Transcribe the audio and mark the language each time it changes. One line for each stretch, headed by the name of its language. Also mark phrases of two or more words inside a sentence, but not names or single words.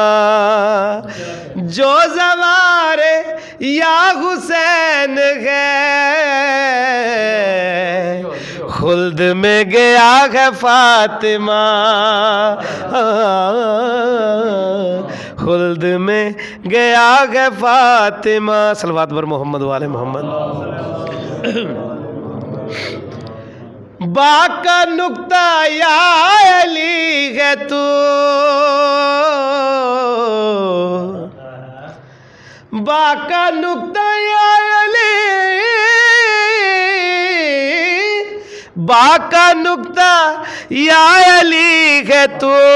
Urdu: جو زوار یا حسین ہے، خلد میں گیا ہے فاطمہ، خلد میں گیا ہے فاطمہ۔
Persian: صلوات بر محمد و آل محمد۔
Urdu: با کا نقطہ یا علی ہے تو، با کا نقطہ یا علی، با کا نقطہ یا علی ہے تو،